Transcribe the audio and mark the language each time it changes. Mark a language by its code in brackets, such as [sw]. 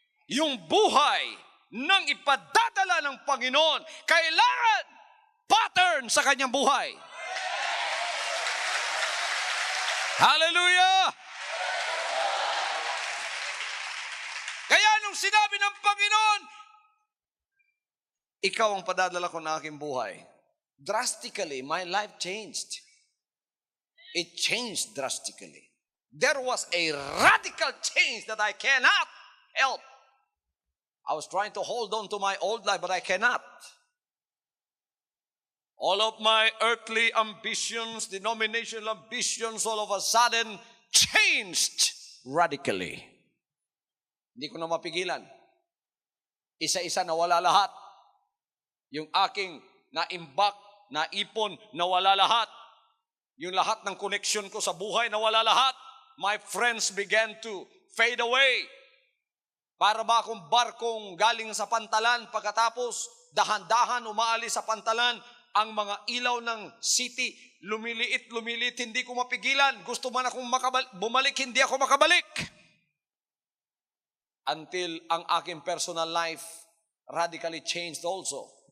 [tl] Yung buhay ng ipadadala ng Panginoon, kailangan pattern sa kanyang buhay. Hallelujah! Kaya nung sinabi ng Panginoon, ikaw ang padadala ko ng aking buhay. [en] Drastically, my life changed. It changed drastically. There was a radical change that I cannot help. I was trying to hold on to my old life, but I cannot. All of my earthly ambitions, denominational ambitions, all of a sudden changed radically. [tl] Hindi ko na mapigilan. Isa-isa nawala lahat. Yung aking naimbak, naipon, nawala lahat. Yung lahat ng connection ko sa buhay, nawala lahat. [en] My friends began to fade away. [tl] Para ba akong barkong galing sa pantalan, pagkatapos dahan-dahan umaalis sa pantalan, ang mga ilaw ng city, lumiliit, hindi ko mapigilan. Gusto man akong bumalik, hindi ako makabalik. [en] Until [tl] ang aking [en] personal life radically changed also.